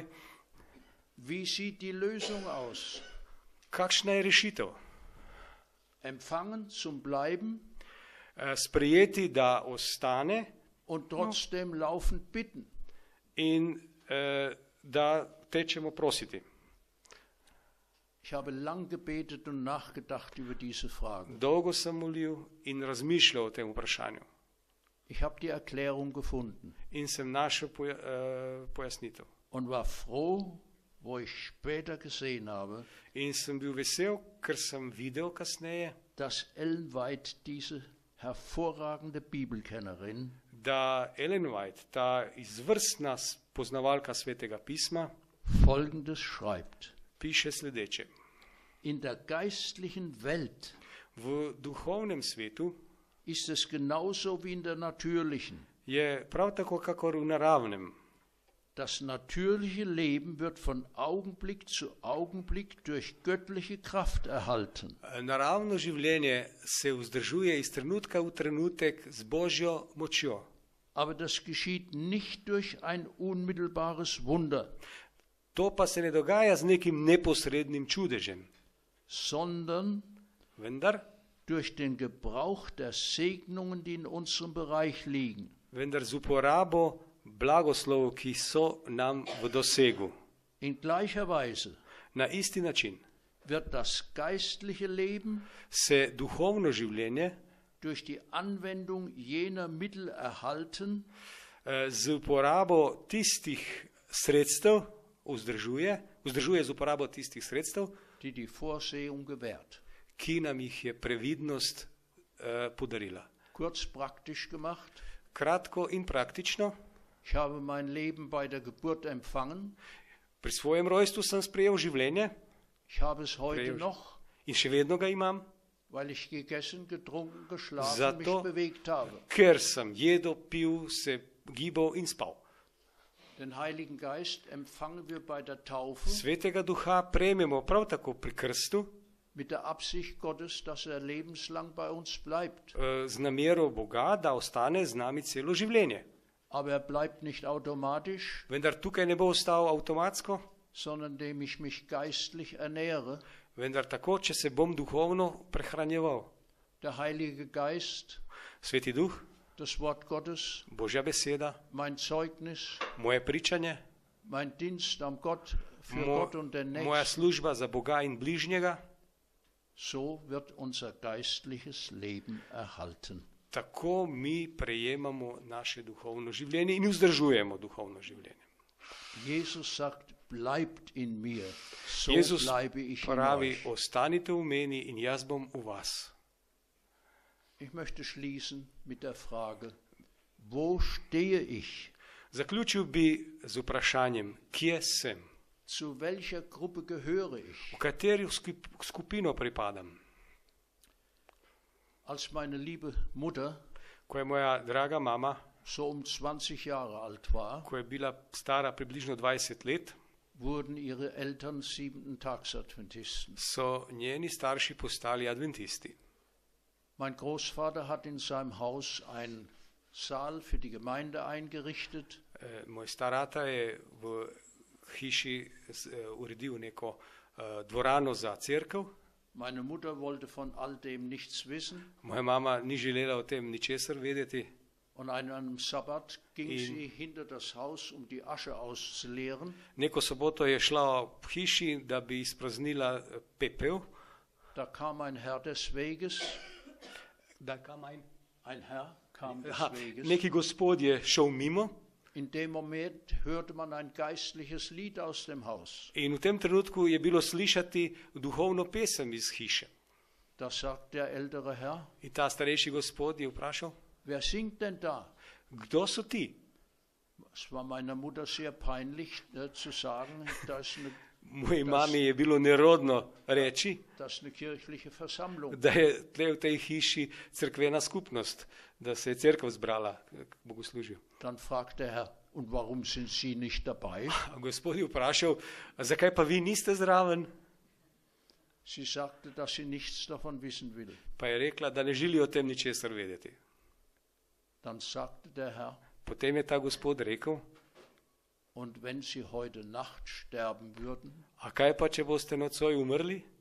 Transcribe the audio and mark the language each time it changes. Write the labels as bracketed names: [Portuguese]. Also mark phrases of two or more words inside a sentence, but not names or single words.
[German] Wie sieht die Lösung aus? [Slovenian] Kakšna je rešitev? [German] Empfangen zum Bleiben [Slovenian] Sprejeti, da ostane [German] und trotzdem laufend bitten. [Slovenian] in da tečemo prositi. [German] Ich habe lang gebetet und nachgedacht über diese Fragen. [Slovenian] Dolgo sem molil in razmišljal o tem vprašanju. [German] Ich habe die Erklärung gefunden [Slovenian] In sem našel pojasnitev. [German] und war froh, wo ich später gesehen habe, [Slovenian] In sem bil vesel, ker sem videl kasneje, [German] dass Ellen White, diese hervorragende Bibelkennerin, [Slovenian] da Ellen White, ta izvrstna poznavalka Svetega pisma, [German] Folgendes schreibt. [Slovenian] piše sledeče. [German] In der geistlichen Welt [Slovenian] V duhovnem svetu [German] ist es genauso wie in der natürlichen. [Slovenian] je prav tako, kakor v naravnem. [German] Das natürliche Leben wird von Augenblick zu Augenblick durch göttliche Kraft erhalten. [Slovenian] Naravno življenje se vzdržuje iz trenutka v trenutek z Božjo močjo. [German] Aber das geschieht nicht durch ein unmittelbares Wunder, [Slovenian] To pa se ne dogaja z nekim neposrednim čudežem, [German] sondern [Slovenian] vendar [German] durch den Gebrauch der Segnungen, die in unserem Bereich liegen. [Slovenian] z uporabo blagoslovov, ki so nam v dosegu. [German] In gleicher Weise [Slovenian] Na isti način [German] wird das geistliche Leben [Slovenian] se duhovno življenje [German] durch die Anwendung jener Mittel erhalten, [Slovenian] z uporabo tistih sredstev vzdržuje z uporabo tistih sredstev, [German] die die Vorsehung gewährt. [Slovenian] ki nam jih je previdnost podarila. [German] Kurz praktisch gemacht, [Slovenian] Kratko in praktično, [German] ich habe mein Leben bei der Geburt empfangen, [Slovenian] pri svojem rojstvu sem sprejel življenje [German] ich habe es heute noch, [Slovenian] in še vedno ga imam, [German] weil ich gegessen, getrunken, geschlafen, [Slovenian] Zato- [German] mich bewegt habe. [Slovenian] ker sem jedel, pil, se gibal in spal. [German] Den Heiligen Geist empfangen wir bei der Taufe [Slovenian] Svetega Duha prejmemo prav tako pri krstu [German] mit der Absicht Gottes, dass lebenslang bei uns bleibt. [Slovenian] Z namero Boga, da ostane z nami celo življenje. [German] Aber bleibt nicht automatisch, [Slovenian] Vendar tukaj ne bo ostal avtomatsko, [German] sondern indem ich mich geistlich ernähre. [Slovenian] vendar tako, če se bom duhovno prehranjeval. [German] Der Heilige Geist, [Slovenian] Sveti Duh, [German] das Wort Gottes, [Slovenian] Božja beseda, [German] mein Zeugnis, [Slovenian] moje pričanje, [German] mein Dienst am Gott, für Gott und den [Slovenian] moja [German] Nächsten. [Slovenian] služba za Boga in bližnjega, [German] So wird unser geistliches Leben erhalten. [Slovenian] tako mi prejemamo naše duhovno življenje in vzdržujemo duhovno življenje. [German] Jesus sagt, bleibt in mir, so [Slovenian] Jezus [German] bleibe ich in [Slovenian] pravi, [German] euch. [Slovenian] ostanite v meni in jaz bom v vas. [German] Ich möchte schließen mit der Frage, wo stehe ich? [Slovenian] Zaključil bi z vprašanjem, kje sem, [German] Zu welcher Gruppe gehöre ich? [Slovenian] v katero skupino pripadam. [German] Als meine liebe Mutter [Slovenian] Ko je moja draga mama, [German] so 20 Jahre alt war, [Slovenian] ko je bila stara približno 20 let, [German] wurden ihre Eltern Siebentagsadventisten. [Slovenian] so njeni starši postali adventisti. [German] Mein Großvater hat in seinem Haus einen Saal für die Gemeinde eingerichtet. [Slovenian] Moj star ata je v hiši uredil neko dvorano za cerkev. [German] Meine Mutter wollte von all dem nichts wissen. [Slovenian] Moja mama ni želela o tem ničesar vedeti. [German] Und an einem Sabbat ging sie hinter das Haus, um die Asche auszuleeren. [Slovenian] Neko soboto je šla v hiši, da bi izpraznila pepel. [German] Da kam ein Herr des Weges. Da kam Ein Herr kam des Weges. [Slovenian] neki gospod je šel mimo [German] In dem Moment hörte man ein geistliches Lied aus dem Haus. [Slovenian] in v tem trenutku je bilo slišati duhovno pesem iz hiše. [German] Da sagt der ältere Herr, [Slovenian] In ta starejši gospod je vprašal, [German] wer singt denn da? [Slovenian] kdo so ti? [German] Es war meiner Mutter sehr peinlich zu sagen, da ist [Slovenian] Moji mami je bilo nerodno reči, [German] eine kirchliche Versammlung. [Slovenian] da je tle v tej hiši cerkvena skupnost, da se je cerkev zbrala k bogoslužju. [German] Dann fragt der Herr, und warum sind Sie nicht dabei? [Slovenian] A gospod je vprašal, zakaj pa vi niste zraven? [German] Sie sagte, dass sie nichts davon wissen will. [Slovenian] Pa je rekla, da ne želi o tem ničesar vedeti. [German] Dann sagte der Herr, [Slovenian] Potem je ta gospod rekel, [German] und wenn Sie heute Nacht sterben würden, [Slovenian] a kaj pa, če boste nocoj umrli?